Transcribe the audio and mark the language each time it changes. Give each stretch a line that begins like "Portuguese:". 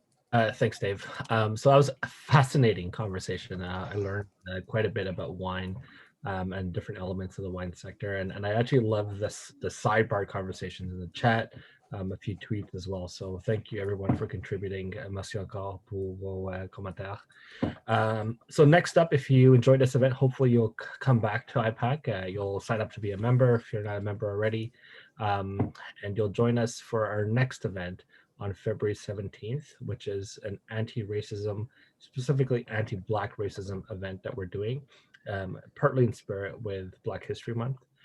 English: Thanks, Dave. So that was a fascinating conversation. I learned quite a bit about wine and different elements of the wine sector. And I actually love the sidebar conversations in the chat, a few tweets as well. So thank you everyone for contributing.
French: Merci encore pour vos commentaires.
English: So next up, if you enjoyed this event, hopefully you'll come back to IPAC. You'll sign up to be a member if you're not a member already. And you'll join us for our next event on February 17th, which is an anti-racism, specifically anti-Black racism event that we're doing, partly in spirit with Black History Month.